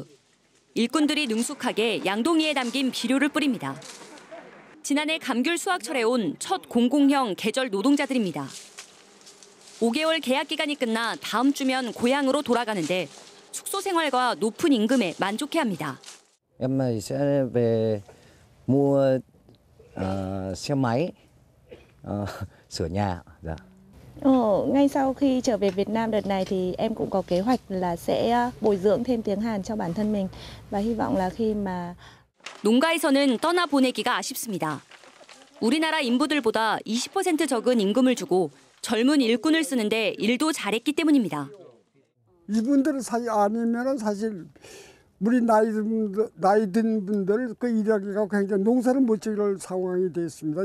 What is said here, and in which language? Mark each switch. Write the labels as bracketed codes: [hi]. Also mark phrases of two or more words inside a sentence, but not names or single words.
[ko] 일꾼들이 능숙하게 양동이에 담긴 비료를 뿌립니다. 지난해 감귤 수확철에 온 첫 공공형 계절 노동자들입니다. 5개월 계약 기간이 끝나 다음 주면 고향으로 돌아가는데 숙소 생활과 높은 임금에 만족해합니다. [vi] Em sẽ về mua xe máy, sửa nhà. Dạ. Ngay sau khi trở về Việt Nam đợt này thì em cũng có kế hoạch là sẽ bồi dưỡng thêm tiếng Hàn cho bản thân mình và hy vọng là khi mà [ko] 농가에서는 떠나보내기가 아쉽습니다. 우리나라 인부들보다 20% 적은 임금을 주고 젊은 일꾼을 쓰는데 일도 잘했기 때문입니다. 이분들 아니면은 사실 우리 나이 든 분들 그 일하기가 굉장히 농사를 못 지을 상황이 돼 있습니다.